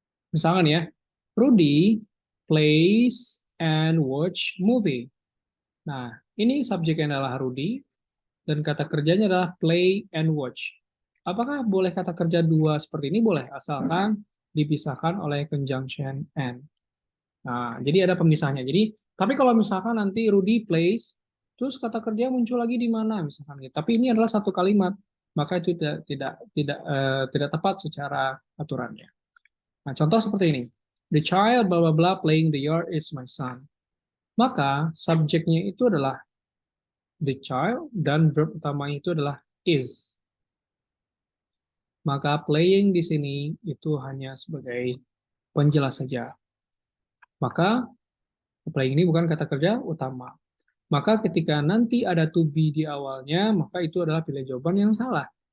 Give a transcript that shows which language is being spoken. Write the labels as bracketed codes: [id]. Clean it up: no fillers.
[id] Misalkan ya, [en] Rudy plays and watch movie. [id] Nah, ini subjeknya adalah Rudy, dan kata kerjanya adalah play and watch. Apakah boleh kata kerja dua seperti ini? Boleh, asalkan dipisahkan oleh conjunction and. Nah, jadi ada pemisahnya. Jadi, tapi kalau misalkan nanti Rudy plays, terus kata kerja muncul lagi di mana misalkan gitu. Tapi ini adalah satu kalimat, maka itu tidak tepat secara aturannya. Nah, contoh seperti ini. [en] The child blah blah blah playing the yard is my son. [id] Maka subjeknya itu adalah the child dan verb utamanya itu adalah is. Maka playing di sini itu hanya sebagai penjelas saja. Maka playing ini bukan kata kerja utama. Maka ketika nanti ada to be di awalnya, maka itu adalah pilihan jawaban yang salah.